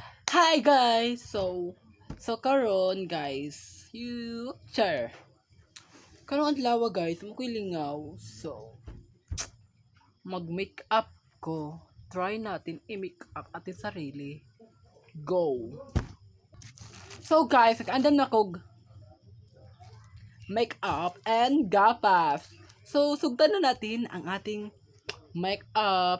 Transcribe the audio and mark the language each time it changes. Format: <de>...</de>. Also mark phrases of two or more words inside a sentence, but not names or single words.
<en>Hi guys!</en> <ceb>So karon guys, karon adlaw guys, mo lingaw. So, mag-make up ko.</ceb> <tl>Try natin i-make up atin sarili.</tl> <en>Go!</en> <ceb>So guys, nag-andam na kog make up and gapas.</ceb> <tl>So, sugdan na natin ang ating make up.</tl>